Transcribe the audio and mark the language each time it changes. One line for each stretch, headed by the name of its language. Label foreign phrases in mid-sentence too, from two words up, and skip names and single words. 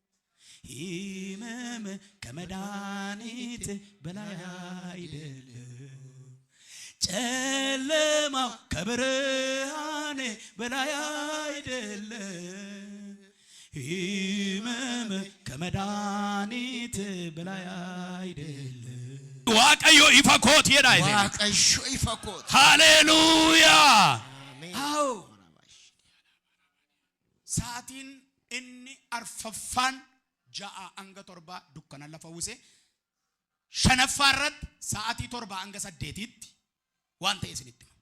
Amharic: ሕመም ከመድኃኒት በላይ አይደለም። ጨለማው ከብርሃን በላይ አይደለም፣ ሕመም ከመድኃኒት በላይ አይደለም።
Oromo: waaqayyo ifa kooti jedha isin. Waaqayyo ifa kooti.
Amharic: ሃሌሉያ።
Oromo: Ameen. አዎ sa'aatiin inni arfaffaan ja'a hanga torba dukkana lafa uwwise. Shanaffaa irratti sa'aatii 7 hanga 8tti waan ta'e isinitti hima.